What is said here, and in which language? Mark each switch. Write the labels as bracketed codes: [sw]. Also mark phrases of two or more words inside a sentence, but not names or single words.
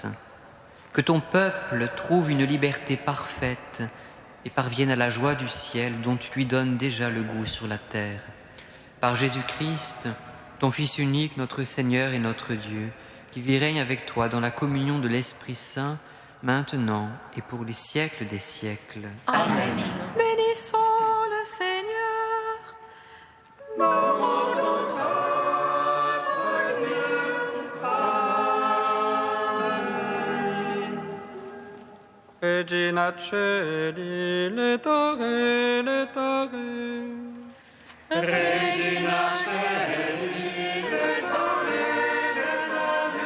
[fr] Que ton peuple trouve une liberté parfaite et parvienne à la joie du ciel dont tu lui donnes déjà le goût sur la terre. Par Jésus-Christ, ton Fils unique, notre Seigneur et notre Dieu, qui vit et règne avec toi dans la communion de l'Esprit Saint, maintenant et pour les siècles des siècles. Amen. Bénissons le Seigneur. [la] Regina Celi, letare, letare. Regina Celi, letare, letare.